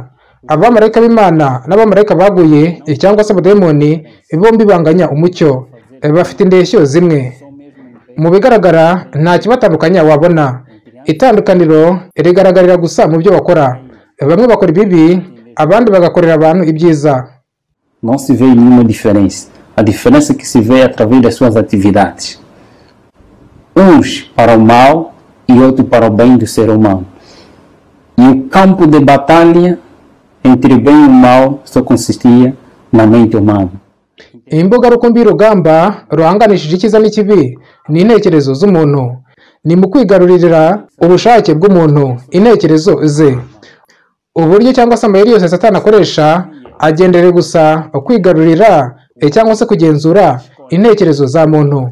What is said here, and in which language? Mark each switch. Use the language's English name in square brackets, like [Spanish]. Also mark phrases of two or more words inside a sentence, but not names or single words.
[Kinyarwanda] Abamarayika b'Imana n'abamarayika baguye cyangwa se abadayimoni bombi banganya umucyo, bafite indeshyo zimwe. Mu bigaragara nta kibatandukanya wabona. Itandukaniro rigaragarira gusa mu byo bakora. Bamwe bakora ibibi, abandi bagakorera abantu ibyiza. [Portuguese] não se vê nenhuma diferença. A diferença que se vê é através das suas atividades. Uns para o mal e outros para o bem do ser humano. E o campo de batalha entre bem e mal só consistia na mente humana. [Kinyarwanda] Imbuga rukumbi y'urugamba ruhanganishije icyiza n'ikibi ni intekerezo z'umuntu. Ni mu kwigarurira ubushake bw'umuntu, intekerezo ze. Uburyo cyangwa se amayeri yose Satani akoresha agendereye gusa kwigarurira cyangwa se kugenzura intekerezo za muntu.